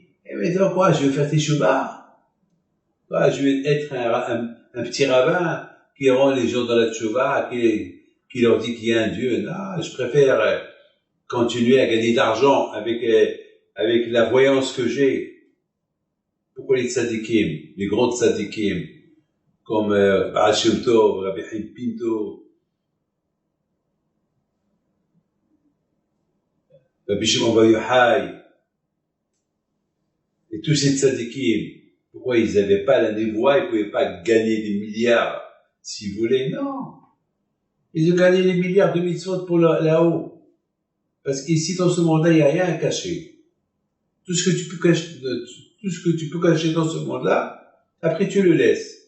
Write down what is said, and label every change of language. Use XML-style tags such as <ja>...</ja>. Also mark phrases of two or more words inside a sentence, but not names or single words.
<fr>Et maintenant quoi, je vais faire teshuva? Quoi, je vais être un petit rabbin qui rend les gens dans la teshuva, qui leur dit qu'il y a un Dieu. Non, je préfère continuer à gagner d'argent avec la voyance que j'ai. Pourquoi les tzadikim, les grands tzadikim, comme Baal Shem Tov, Rabbi Chaim Pinto, Rabbi Shimon Bar Yochai, et tous ces tzadikim, pourquoi ils n'avaient pas la névoie, ils ne pouvaient pas gagner des milliards s'ils voulaient? Non. Ils ont gagné des milliards de mitzvot pour là-haut. Parce qu'ici, dans ce monde-là, il n'y a rien à cacher. Tout ce que tu peux cacher dans ce monde-là, après tu le laisses.</fr>